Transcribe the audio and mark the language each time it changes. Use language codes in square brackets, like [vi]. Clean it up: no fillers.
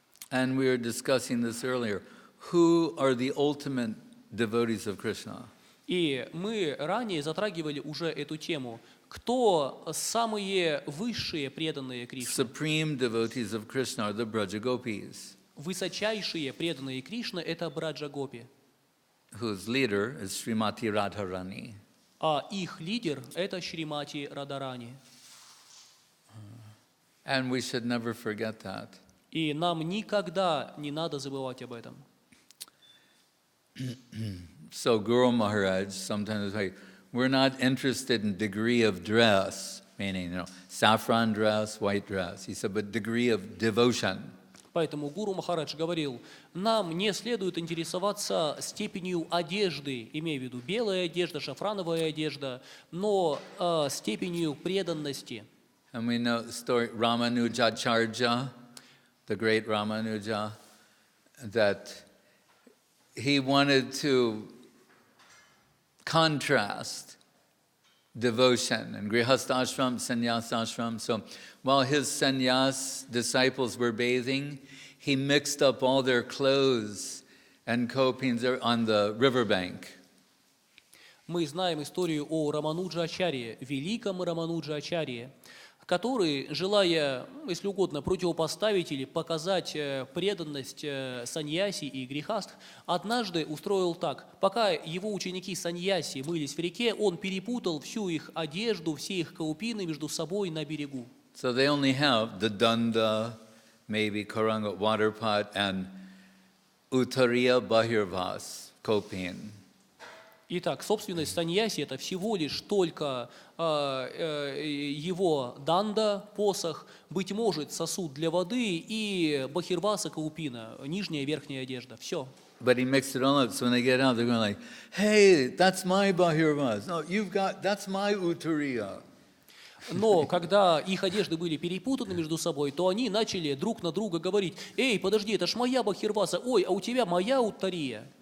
[en] And we were discussing this earlier. Who are the ultimate devotees of Krishna? [ru] И мы ранее затрагивали уже эту тему. Кто самые высшие преданные Кришне? [en] Supreme devotees of Krishna are the Braja Gopis, [ru] Высочайшие преданные Кришны – это Браджа Гопи, [en] whose leader is Srimati Radharani. [ru] а их лидер – это Шримати Радарани. [en] And we should never forget that. [ru] И нам никогда не надо забывать об этом. [en] So Guru Maharaj sometimes say, we're not interested in degree of dress, meaning, saffron dress, white dress. He said, but degree of devotion. [ru] Поэтому Гуру Махарадж говорил, нам не следует интересоваться степенью одежды, имея в виду белая одежда, шафрановая одежда, но степенью преданности. [en] And we know the story Ramanujacharya, the great Ramanuja, that he wanted to contrast devotion and grihastashram, sannyasashram. So while his sannyas disciples were bathing, he mixed up all their clothes and kopins on the riverbank. [ru] Мы знаем историю о Рамануджа-ачарье, великом Рамануджа-ачарье, который, желая, если угодно, противопоставить или показать преданность саньяси и грехаст, однажды устроил так. Пока его ученики саньяси мылись в реке, он перепутал всю их одежду, все их каупины между собой на берегу. [en] So they only have the danda, maybe karanga water pot, and uttariya bahirvas, kopin. [ru] Итак, собственность саньяси – это всего лишь только его данда, посох, быть может, сосуд для воды и бахирваса каупина, нижняя и верхняя одежда. Все. [en] But he mixed it all up, so when they get out, they're going like, hey, that's my bahirvas. No, that's my uttariya. [ru] Но когда их одежды были перепутаны между собой, то они начали друг на друга говорить, эй, подожди, это ж моя бахирваса, ой, а у тебя моя уттария.